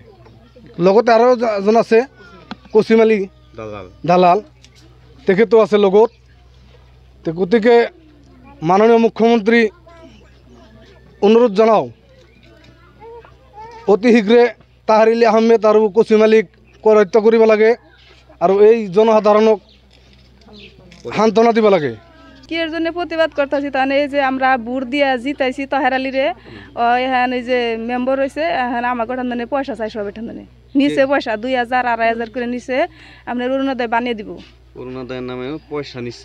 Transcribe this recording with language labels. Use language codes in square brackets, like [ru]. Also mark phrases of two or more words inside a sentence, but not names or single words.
[as] লগতে আৰু এজন আছে কচিমালি দালাল, তেখেতো আছে লগত। গতিকে মাননীয় মুখ্যমন্ত্ৰী অনুৰোধ জনাওঁ, অতি শীঘ্ৰে তাহেৰ আলী আহমেদ আৰু কচিমালিক কৰ হত্যা কৰিব লাগে, আৰু এই জনসাধাৰণক সান্ত্বনা দিব লাগে। [bn] কিয়ের জন্য প্রতিবাদ করতেছি, তাহলে এই যে আমরা বুট দিয়া জিতাইছি তাহের আলীরে, এখানে এই যে মেম্বার হয়েছে, এখানে আমাকে মানে পয়সা চাই, সব এখান মানে নিচে পয়সা 2000 2500 করে নিচে, আপনার অরুণোদয় বানিয়ে দিব। অরুণোদয়ের নামে পয়সা নিচ্ছে?